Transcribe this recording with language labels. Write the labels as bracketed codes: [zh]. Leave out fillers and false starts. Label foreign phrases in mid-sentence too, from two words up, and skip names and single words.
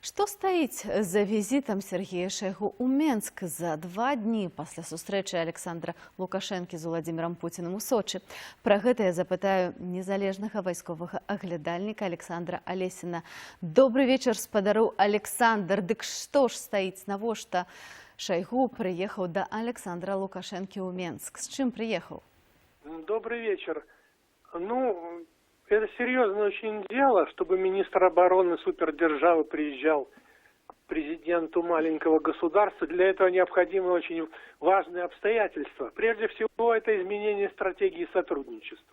[be] Што стаіць за візітам Сергея Шайгу ў Менск за 2 дні пасля сустрэчы Александра Лукашэнкі з Уладзімірам Пуцінам у Сочы? Пра гэта я запытаю незалежнага вайсковага аглядальніка Александра Алесіна. Добры вечар, спадару Александр. Дык што ж стаіць, навошта Шайгу прыехаў да Александра Лукашэнкі ў Менск? З чым прыехаў? [ru] Добрый вечер. Это серьезное очень дело, чтобы министр обороны супердержавы приезжал к президенту маленького государства. Для этого необходимы очень важные обстоятельства. Прежде всего, это изменение стратегии сотрудничества.